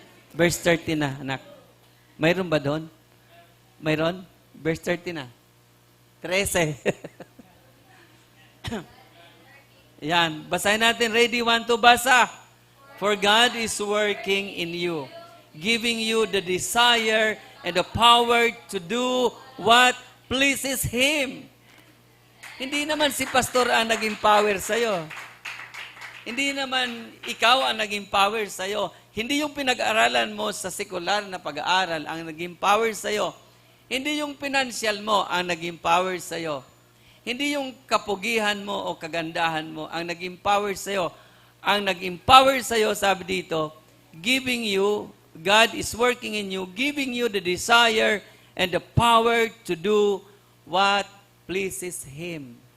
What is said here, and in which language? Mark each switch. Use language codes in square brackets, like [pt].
[tl] Verse 13 na, anak. Mayroon ba doon? Mayroon? Verse 13 na. 13. Yan. Basahin natin. Ready, 1, 2, basa. [en] For God is working in you, giving you the desire and the power to do what pleases Him. [tl] Hindi naman si pastor ang naging power sa'yo. Hindi naman ikaw ang naging power sa'yo. Hindi yung pinag-aralan mo sa sekular na pag-aaral ang naging power sa'yo. Hindi yung financial mo ang naging power sa'yo. Hindi yung kapugihan mo o kagandahan mo ang naging power sa'yo. Ang naging power sa'yo, sabi dito, [en] giving you, God is working in you, giving you the desire and the power to do what pleases Him.